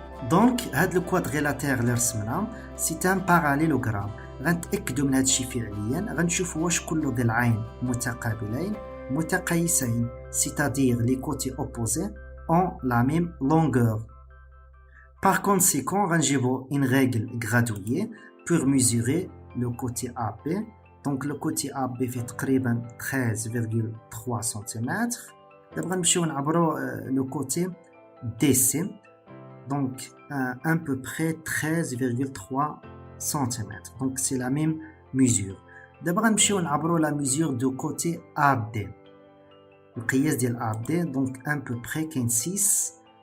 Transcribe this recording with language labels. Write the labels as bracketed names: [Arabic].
[Arabic] دونك هاد [French] لو كوادريلاتير [Arabic] اللي رسمناه [French] سي ان باراليلوغرام. [Arabic] غنتاكدوا من هاد الشيء فعليا. غنشوفوا واش كل ضلعين متقابلين متقايسين، [French] c'est-à-dire les côtés opposés ont la même longueur. Par conséquent, [Arabic] غنجيبوا [French] une règle graduée pour mesurer le côté AB. Donc le côté AB fait [Arabic] تقريبا [French] 13,3 cm. [Arabic] دابا غنمشيو نعبروا [French] le côté DC. Donc à peu près 13,3 cm. Donc c'est la même mesure. [Arabic] دابا غنمشيو نعبروا [French] la mesure du côté AD. [Arabic] القياس ديال AD. [French] Donc à peu près [Arabic] كاين 6